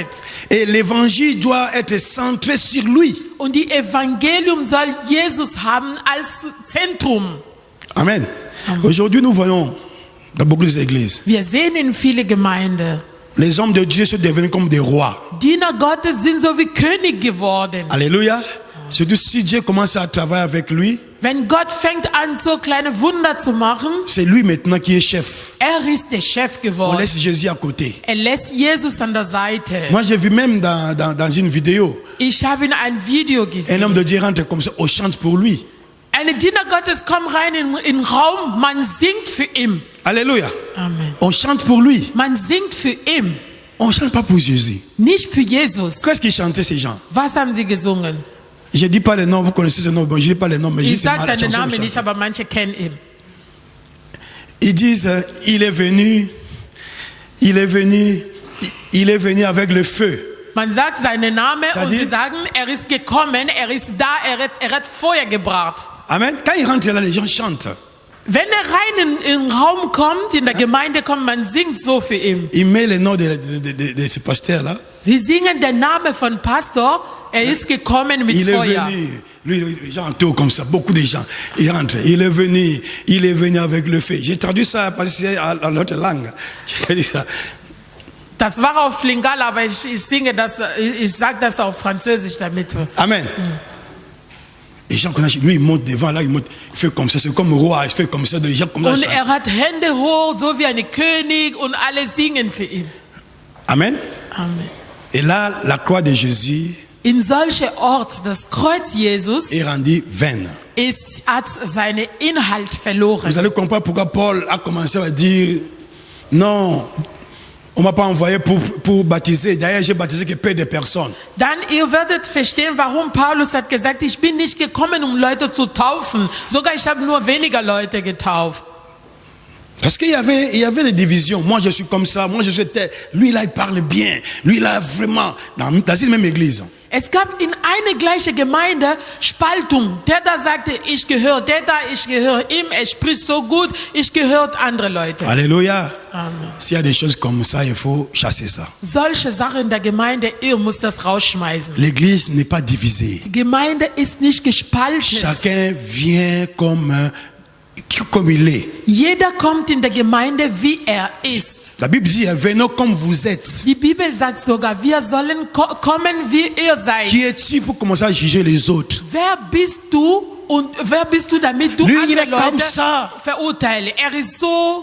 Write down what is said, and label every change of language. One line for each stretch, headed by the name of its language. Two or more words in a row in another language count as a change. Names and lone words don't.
French: Et l'évangile doit être centré sur lui.
German: Und die Evangelium soll Jesus haben als Zentrum. Amen.
French: Aujourd'hui, nous voyons dans beaucoup d'églises,
German: Wir sehen in viele Gemeinden,
French: les hommes de Dieu sont devenus comme des rois.
German: Diener Gottes sind so wie König geworden. Alléluia.
French: Surtout si Dieu commence à travailler avec lui,
German: Wenn Gott fängt an, so kleine Wunder zu machen,
French: c'est lui maintenant qui est chef.
German: ist der Chef
French: On
German: geworden.
French: laisse Jésus à côté.
German: Lässt Jesus an der Seite.
French: Moi, j'ai vu même dans une vidéo,
German: Ich habe in ein Video
French: un homme
German: gesehen.
French: de Dieu rentre comme ça, on chante pour lui.
German: Eine Diener Gottes kommt rein in den Raum, man singt für ihn. Alléluia. Amen.
French: On chante pour lui.
German: Man singt für ihn,
French: On ne chante pas pour Jésus.
German: nicht für Jesus.
French: Qu'est-ce qu'ils chantaient ces gens?
German: Was haben sie gesungen?
French: Je ne dis pas les noms, vous connaissez ce nom, bon, je ne dis pas les noms, mais je
German: Ich
French: dis
German: sage
French: la
German: seinen
French: chanson
German: Namen
French: qu'ils
German: nicht,
French: chantaient.
German: aber manche kennen ihn.
French: Ils disent, il est venu avec le feu.
German: Man sagt seinen Namen
French: Ça
German: und
French: dit-
German: sie sagen, ist gekommen, ist da, hat Feuer gebracht. Amen.
French: Quand il rentre là, les gens chantent.
German: Wenn rein in den Raum kommt, in der Gemeinde kommt, man singt so für ihn.
French: Il met le nom de ce pasteur-là.
German: Sie singen den Namen von Pastor, ist gekommen mit
French: Il est
German: Feuer.
French: venu. Lui, les gens entourent comme ça, beaucoup de gens. Il rentre. Il est venu avec le feu. J'ai traduit ça parce que c'est en l'autre langue. J'ai dit ça.
German: Das war auf Lingala, aber ich singe das, ich sage das auf Französisch damit. Amen.
French: Les gens connaissent, lui, il monte devant, là, il fait comme ça, c'est comme roi, il fait comme ça, des gens comme ça.
German: Und hat Hände hoch, so wie ein König, und alle singen für ihn. Amen. Amen.
French: Et là, la croix de Jésus
German: In solche Ort, das Kreuz Jesus,
French: est rendue vaine.
German: hat seinen Inhalt verloren.
French: Vous allez comprendre pourquoi Paul a commencé à dire, non, on ne m'a pas envoyé pour baptiser. D'ailleurs, j'ai baptisé que peu de personnes.
German: Dann, ihr werdet verstehen, warum Paulus hat gesagt, ich bin nicht gekommen, um Leute zu taufen. Sogar ich habe nur weniger Leute getauft.
French: Parce qu'il y avait des divisions. Moi, je suis comme ça. Moi, je suis tel. Lui, là, il parle bien. Lui, là, vraiment. Dans une même église.
German: Es gab in eine gleiche Gemeinde Spaltung. Der da sagte, ich gehöre ihm, er spricht so gut, ich gehöre andere Leute. Alléluia. Amen.
French: S'il y a des choses comme ça, il faut chasser ça.
German: Solche Sachen in der Gemeinde, ihr müsst das rausschmeißen.
French: L'église n'est pas divisée.
German: Die Gemeinde ist nicht gespalten.
French: Chacun vient comme il est.
German: Jeder kommt in der Gemeinde, wie er ist.
French: La Bible dit, venez comme vous êtes.
German: Die Bibel sagt sogar, wir sollen kommen, wie ihr seid.
French: Qui es-tu pour commencer à juger les autres?
German: Wer bist du und wer bist du, damit du
French: Lui, il
German: andere
French: est comme
German: Leute
French: ça.
German: verurteilst? Er ist so.